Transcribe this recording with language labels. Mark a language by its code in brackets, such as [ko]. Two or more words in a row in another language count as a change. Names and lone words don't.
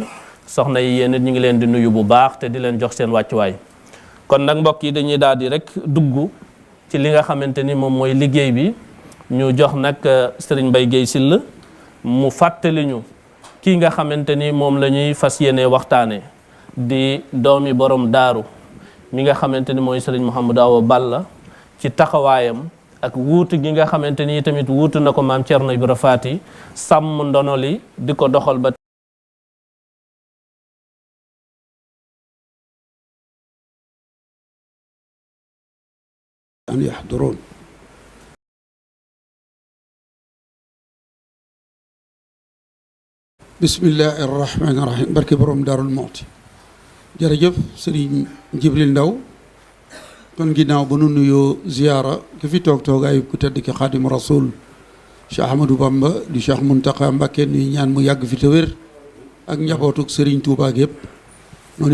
[wo] soxna yi yéen it ñu ngi leen di nuyu bu baax te di leen jox seen wàccuwaay kon nag mbokk yi dañuy daal di rek dugg ci li nga xamante ni moom mooy liggéey bi ñu jox nag Serigne Mbaye Guèye Sylla mu fàttali ñu kii nga xamante ni moom la ñuy fas yéene waxtaane di doomi borom daaru mi nga xamante ni mooy Serigne Mouhamadou Awa Balla ci taxawaayam ak wuutu gi nga xamante ni tamit wuutu na ko maam Thierno Ibra Faty sàmm ndono li di ko doxal ba [ar] أن يحضرون بسم الله الرحمن الرحيم [wo] barke borom Daarul Muxti jërëjëf Serigne Jibril Ndaw kon ginnaaw ba nu nuyoo ziyaara ki fi toog toogaayu ku tedd ki Xaadimu Rasuul Cheikh Ahmadou Bamba di Cheikh Mountakha Mbacké nuy ñaan mu yàgg fi te wér ak njabootuk Serigne Touba yëpp noonu